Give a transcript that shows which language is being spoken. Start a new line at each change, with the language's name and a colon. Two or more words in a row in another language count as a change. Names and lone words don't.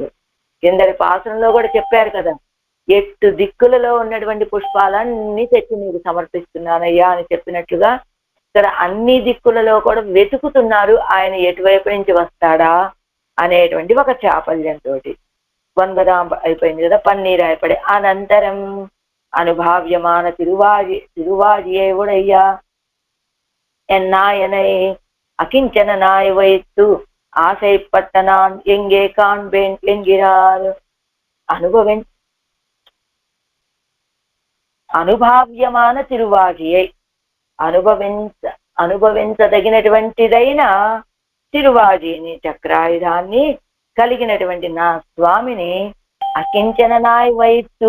Telugu: కిందటి పాసనంలో కూడా చెప్పారు కదా, 8 దిక్కులలో ఉన్నటువంటి పుష్పాలన్నీ తెచ్చి నీకు సమర్పిస్తున్నానయ్యా అని చెప్పినట్లుగా ఇక్కడ అన్ని దిక్కులలో కూడా వెతుకుతున్నారు ఆయన ఎటువైపు నుంచి వస్తాడా అనేటువంటి ఒక చాపల్యంతో. 9 అయిపోయింది కదా, 12 అయిపడి అనంతరం
Tamil: அனுபாவ்யமான திருவாழியே உடைய என்னாயனை அகிஞ்சன நாய் வைத்து ஆசைப்பட்ட நான் எங்கே காண்பேன் என்கிறார்.
Telugu: అనుభావ్యమాన తిరువాజియై, అనుభవించదగినటువంటిదైన తిరువాజిని, చక్రాయుధాన్ని కలిగినటువంటి నా స్వామిని
Tamil: அகிஞ்சன நாய் வைத்து.